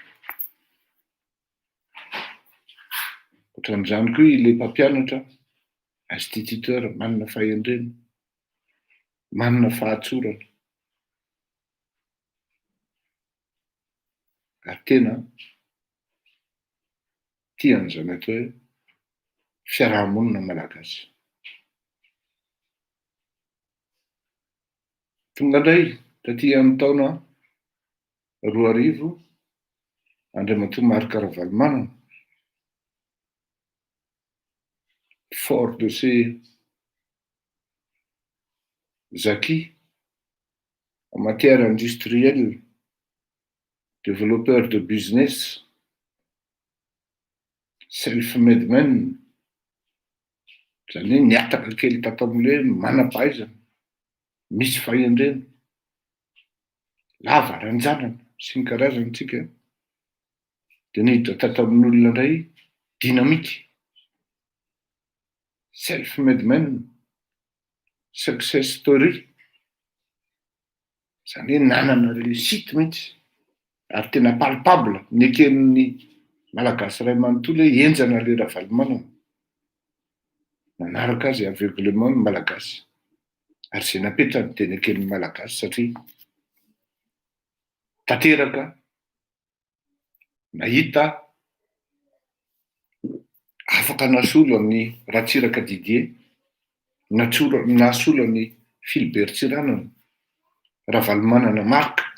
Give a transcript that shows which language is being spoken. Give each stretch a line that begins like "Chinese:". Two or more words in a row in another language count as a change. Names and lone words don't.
Malagasy: Ohatran'izany koa ilay mpampianatra, instituteur, manana fahendrena, manana fahatsorana ary tena tian'izany atao hoe fiarahamonina malagasy. Tonga indray taty amin'ny taona 2000 Andriamatoa Marc Ravalomanana,
French: fort de ses acquis en matière industrielle, développeur de business,
English: self-made man,
Malagasy: izany hoe niataka kely tato amin'ilay manam-pahaizana, misy fahendrena, lava ranjanana sy ny karazantsika, dia niditra tato amin'olona indray dynamique,
English: self-made man, success story,
Malagasy: izany hoe nanana réussite mihitsy ary tena palpable ny eken'ny malagasy iray manontolo hoe enjana le Ravalomanana. Nanaraka azy aveuglement ny malagasy ary izay napetrany teny eken'ny malagasy satria tanteraka nahita afaka nasolo amin'ny Ratsiraka Didier, nasolo amin'ny Philibert Tsiranana, Ravalomanana Marc,